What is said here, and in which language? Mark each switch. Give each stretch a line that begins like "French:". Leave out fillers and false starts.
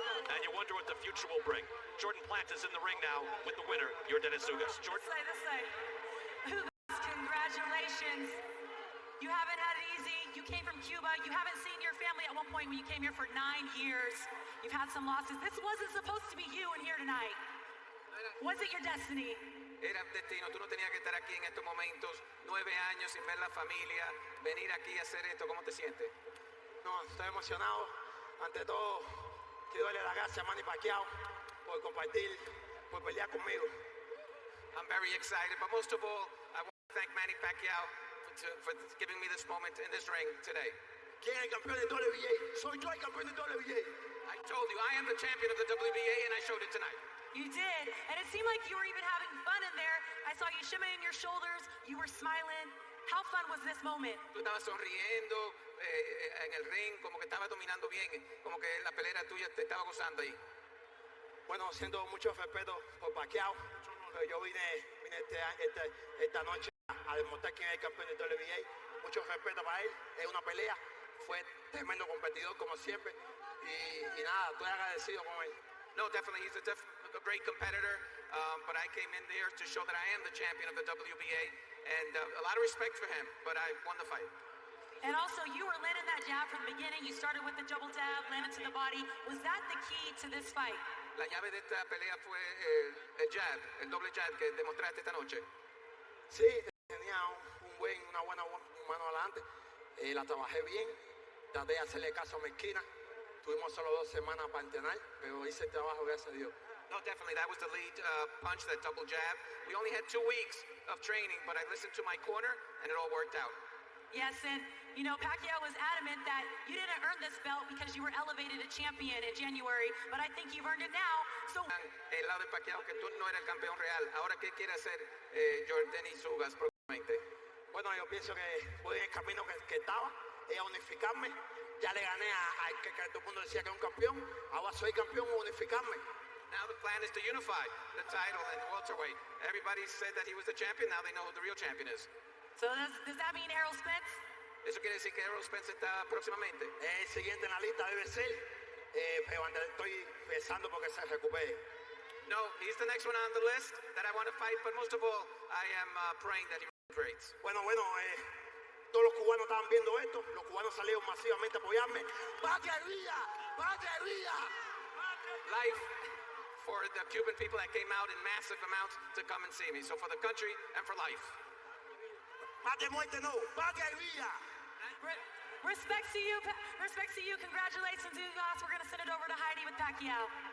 English: And you wonder what the future will bring. Jordan Plant is in the ring now with the winner, Yordenis Ugas. Jordan? This side. Ugas, congratulations. You haven't had it easy. You came from Cuba. You haven't seen your family at one point when you came here for 9 years. You've had some losses. This wasn't supposed to be you in here tonight. Was it your destiny?
Spanish: Era destino, tú no tenías que estar aquí en estos momentos, 9 años sin ver la familia, venir aquí a hacer esto, ¿cómo te sientes? No, estoy emocionado. Ante todo, quiero darle las gracias a Manny Pacquiao por compartir, por pelear conmigo.
English: I'm very excited, but most of all, I want to thank Manny Pacquiao for giving me this moment in this ring today.
Spanish: ¿Quién es el campeón de WBA? Soy yo el campeón de WBA.
English: I told you, I am the champion of the WBA, and I showed it tonight. You did, and it seemed like you were even having fun in there. I saw you shimmying your shoulders, you were smiling. How fun was this moment?
Spanish: Tú estabas sonriendo en el ring, como que estabas dominando bien, como que la pelea tuya te estaba gozando ahí. Bueno, siento mucho respeto por Pacquiao, pero yo vine esta noche a demostrar quién es el campeón de WBA. Mucho respeto para él, es una pelea, fue tremendo competidor como siempre, y nada, estoy agradecido con él.
English: No, definitely, he's a great competitor, but I came in there to show that I am the champion of the WBA, and a lot of respect for him, but I won the fight. And also, you were landing that jab from the beginning. You started with the double jab, landed to the body. Was that the key to this fight?
Spanish: La llave de esta pelea fue el jab, el doble jab que demostraste esta noche. Sí, tenía una buena mano adelante. La trabajé bien, traté de hacerle caso a mi esquina. Tuvimos solo 2 semanas para entrenar, pero hice el trabajo, gracias a Dios.
English: No, definitely, that was the lead punch, that double jab. We only had 2 weeks of training, but I listened to my corner, and it all worked out. Yes, and Pacquiao was adamant that you didn't earn this belt because you were elevated to champion in January, but I think you've earned it now. So,
Spanish: el lado de Pacquiao que tú no eres el campeón real. Ahora, ¿qué quiere hacer Yordenis Ugas próximamente? Bueno, yo pienso que voy en el camino que estaba, a unificarme. Ya le gané a que todo el mundo decía que era un campeón. Ahora soy campeón, unificarme.
English: Now the plan is to unify the title and welterweight. Everybody said that he was the champion. Now they know who the real champion is. So does that mean Errol Spence?
Spanish: Eso quiere decir que Errol Spence está próximamente. El siguiente en la lista debe ser, pero estoy rezando porque se recupere.
English: No, he's the next one on the list that I want to fight, but most of all, I am praying that he recuperates.
Spanish: Bueno, todos los cubanos estaban viendo esto. Los cubanos salieron masivamente a apoyarme. ¡Patria vida! ¡Patria vida!
English: Life for the Cuban people that came out in massive amounts to come and see me. So for the country and for life.
Spanish: Patria muerte no, patria vida.
English: Respect to you. Congratulations, Ugas. We're going to send it over to Heidi with Pacquiao.